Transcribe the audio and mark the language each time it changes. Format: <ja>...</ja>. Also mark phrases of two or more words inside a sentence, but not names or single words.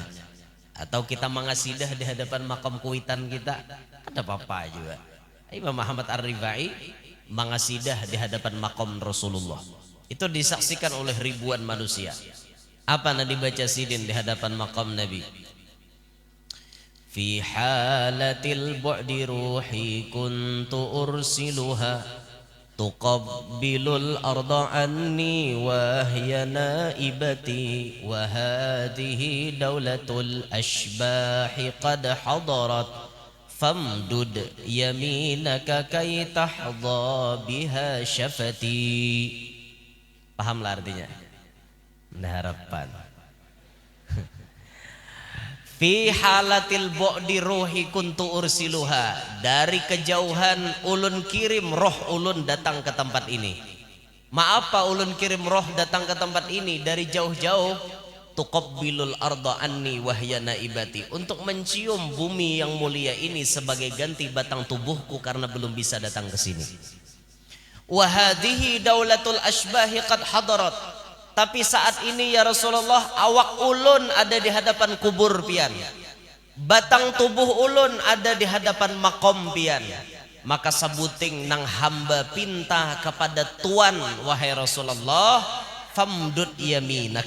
<id>Atau kita mengasidah di hadapan makom kuitan kita, ada apa-apa juga. Imam Ahmad Ar-Rifai mengasidah di hadapan makom Rasulullah. Itu disaksikan oleh ribuan manusia. Apa yang dibaca Sidin di hadapan makom Nabi?</id> <ar>في حالة البعد روحي كنت أرسلها تقبل الأرض عني وهي نائبتي وهذه دولة الأشباح قد حضرت فامدد يمينك كي تحظى بها شفتي.</ar> <id>Pahamlah artinya? Nah, harapan.</id> <ar>في حالة البعد روحي كنت أرسلها.</ar> <bjn>Dari kejauhan ulun kirim roh ulun datang ke tempat ini. Maaf Pak, ulun kirim roh datang ke tempat ini dari jauh-jauh.</bjn> <ar>تقبل الأرض عني وهي نائبتي.</ar> <id>Untuk mencium bumi yang mulia ini sebagai ganti batang tubuhku karena belum bisa datang ke sini.</id> <ar>وهذه دولة الأشباح قد حضرت.</ar> <bjn>Tapi saat ini ya Rasulullah awak ulun ada di hadapan kubur pian. Batang tubuh ulun ada di hadapan makom pian. Maka sabuting nang hamba pinta kepada Tuan wahai Rasulullah,</bjn> <ar>فامدد يمينك.</ar>